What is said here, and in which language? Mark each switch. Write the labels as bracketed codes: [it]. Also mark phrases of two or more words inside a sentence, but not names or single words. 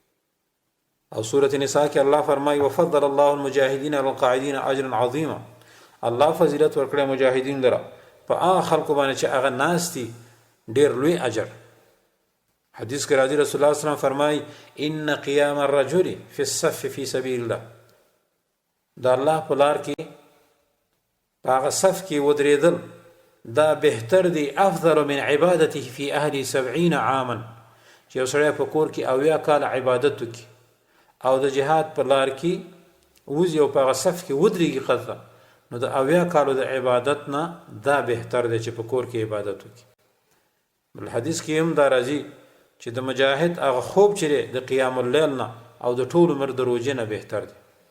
[ps] او سورة نساء کې الله فرمایي [ar] وفضل الله المجاهدین علی القاعدین اجرا عظیما، [ps] الله فضیلت ورکړی مجاهدین لره په هغه خلکو باندې چې هغه ناست دي، ډېر لوی اجر. حدیث کې راځي [ar] رسول الله صلی الله علیه وسلم [ps] فرمایي [ar] ان قیام الرجل فی الصف فی سبیل الله، [ps] د الله په لار کې په هغه صف کې ودرېدل دا بهتر دی، [ar] افضل من عبادته فی اهل 70 عاما، [ps] چې یو سړی په کور کې 80 کاله عبادت وکړي او د جهاد په لار کې وځي او په هغه صف کې ودرېږي قطعا، نو د 80 کالو د عبادت نه دا بهتر دی چې په کور کې عبادت وکړي. بل حدیث کې هم دا راځي چې د مجاهد هغه خوب چې د [ar] قیام اللیل [ps] نه او د ټول عمر د روزې نه بهتر دی.